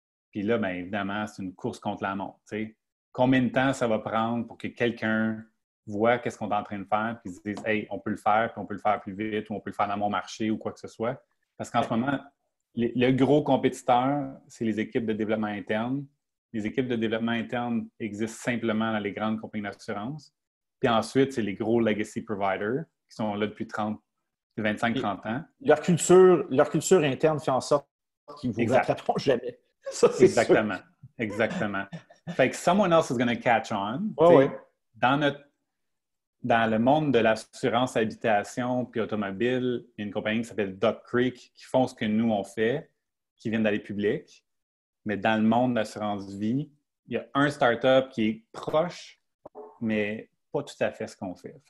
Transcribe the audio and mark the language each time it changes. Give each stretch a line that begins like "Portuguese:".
French: Puis là, bien évidemment, c'est une course contre la montre. T'sais. Combien de temps ça va prendre pour que quelqu'un voit qu'est-ce qu'on est en train de faire puis se dise « Hey, on peut le faire, puis on peut le faire plus vite, ou on peut le faire dans mon marché, ou quoi que ce soit. » Parce qu'en ce moment, le gros compétiteur, c'est les équipes de développement interne. Les équipes de développement interne existent simplement dans les grandes compagnies d'assurance. Puis ensuite, c'est les gros legacy providers qui sont là depuis 25-30 ans. Leur culture interne fait en sorte qu'ils ne vous rattraperont jamais. Ça, c'est exactement. sûr. Exactement. Fait que
English: someone else is going to catch on.
French: Dans le monde de l'assurance habitation puis automobile, il y a une compagnie qui s'appelle Duck Creek qui font ce que nous, on fait, qui viennent d'aller public. Mais dans le monde de l'assurance vie, il y a un startup qui est proche, mais pas tout à fait ce qu'on fait.